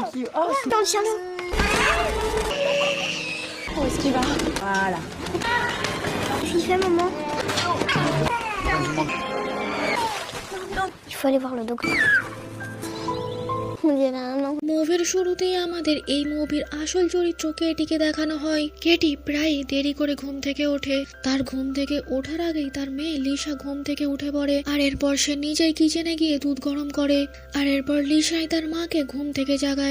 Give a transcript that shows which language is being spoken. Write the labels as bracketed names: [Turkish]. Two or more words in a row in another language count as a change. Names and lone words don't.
[French] Oh, dans le chien. Où est-ce qu'il va? Voilà. Qu'est-ce qu'il fait, maman? Il faut aller voir le docteur. [Bangla] মুভির শুরুতেই আমাদের এই মুভির আসল চরিত্র কেটিকে দেখানো হয়। কেটি প্রায় দেরি করে ঘুম থেকে ওঠে। তার ঘুম থেকে ওঠার আগেই তার মেয়ে লিসা ঘুম থেকে উঠে পড়ে, আর এরপর সে নিজেই কিচেনে গিয়ে দুধ গরম করে, আর এরপর লিসাই তার মাকে ঘুম থেকে জাগায়।